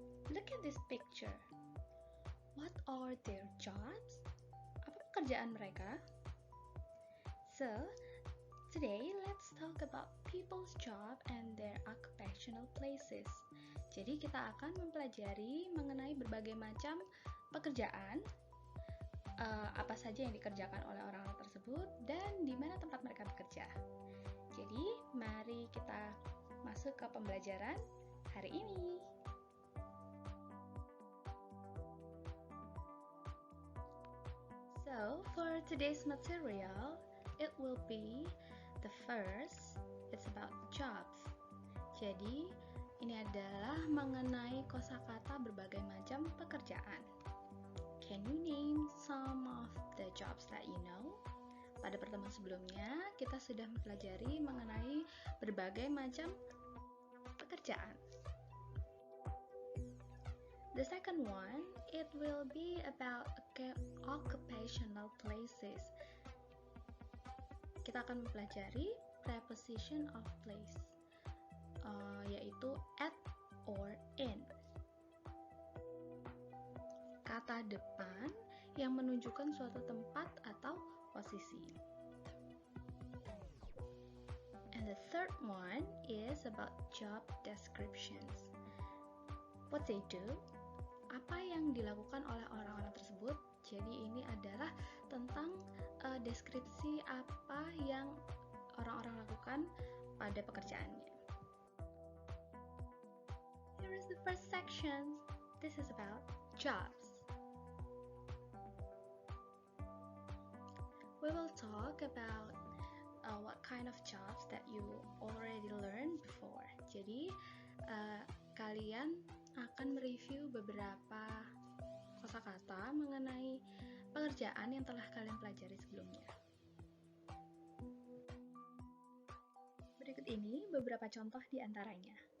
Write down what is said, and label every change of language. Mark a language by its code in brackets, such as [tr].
[en] Look at this picture. What are their jobs? [id] Apa pekerjaan mereka? [en] So, today let's talk about people's job and their occupational places. [id] Jadi kita akan mempelajari mengenai berbagai macam pekerjaan, apa saja yang dikerjakan oleh orang-orang tersebut dan di mana tempat mereka bekerja. Jadi, mari kita masuk ke pembelajaran hari ini. [en] So, for today's material, it will be the first, it's about jobs. [id] Jadi, ini adalah mengenai kosakata berbagai macam pekerjaan. [en] Can you name some of the jobs that you know? [id] Pada pertemuan sebelumnya, kita sudah mempelajari mengenai berbagai macam pekerjaan. [en] The second one, it will be about occupational places. [id] Kita akan mempelajari preposition of place, yaitu at or in. Kata depan yang menunjukkan suatu tempat atau posisi. [en] And the third one is about job descriptions. What they do, [id] apa yang dilakukan oleh orang-orang tersebut. Jadi ini adalah tentang deskripsi apa yang orang-orang lakukan pada pekerjaannya. [en] Here is the first section. This is about jobs. We will talk about what kind of jobs that you already learned before. [id] Jadi, kalian akan mereview beberapa kosakata mengenai pekerjaan yang telah kalian pelajari sebelumnya. Berikut ini beberapa contoh di antaranya.